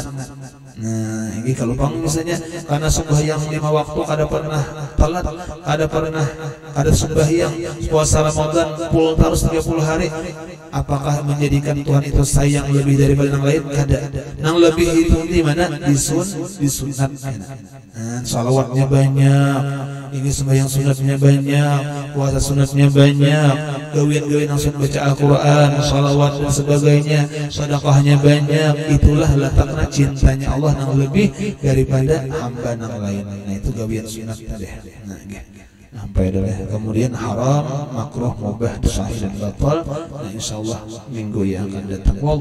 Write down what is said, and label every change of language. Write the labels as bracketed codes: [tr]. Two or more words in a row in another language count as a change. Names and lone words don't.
[bjn] Nah, ini kalau bang misalnya karena sembahyang 5 waktu kada pernah telat, kada sembahyang puasa Ramadan full terus 30 hari, apakah menjadikan Tuhan itu sayang lebih daripada yang lain? Kada. Nang lebih itu di mana? Disunat. [id] Nah, salawatnya banyak, ini sembahyang sunatnya banyak, puasa sunatnya banyak, gawian-gawian langsung baca Al-Quran, salawat dan sebagainya, sedekahnya banyak. Itulah letaknya cintanya Allah yang lebih daripada hamba yang lain. Nah itu gawian sunat tadi. Nah, sampai adalah kemudian haram, makruh, mubah, sahih dan batal. Nah insyaallah minggu yang akan datang.